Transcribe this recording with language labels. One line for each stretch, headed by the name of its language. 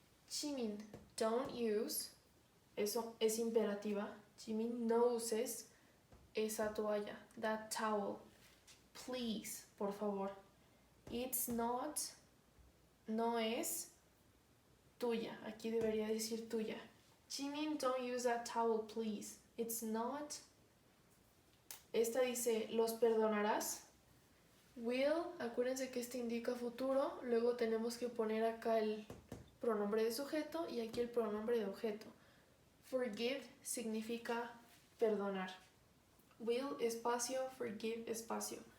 Spanish: Jimin, don't use, eso es imperativa. Jimin, no uses esa toalla, that towel. Please, por favor. It's not, no es tuya, aquí debería decir tuya.
English: Jimin, don't use that towel, please. It's not.
Spanish: Esta dice: ¿los perdonarás? Will, acuérdense que este indica futuro, luego tenemos que poner acá el pronombre de sujeto y aquí el pronombre de objeto. Forgive significa perdonar. Will, espacio, forgive, espacio.